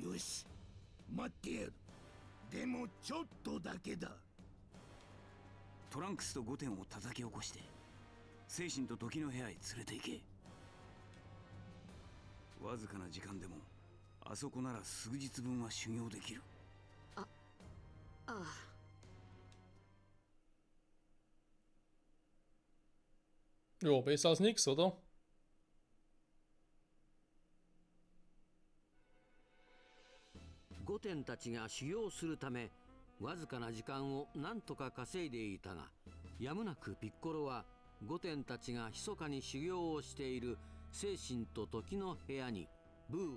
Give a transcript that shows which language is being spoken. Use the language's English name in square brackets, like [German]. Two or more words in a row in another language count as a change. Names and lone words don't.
[Japanese] よし、待ってやる。でもちょっとだけだ。トランクスとゴテンを叩き起こして精神と時の部屋へ連れて行け。わずかな時間でもあそこなら数日分は修行できる。ああ。 [German] Jo, besser als nix, oder? [Japanese] ゴテンたちが修行するためわずかな時間を何とか稼いでいたが、やむなくピッコロはゴテンたちが密かに修行をしている精神と時の部屋にブーを。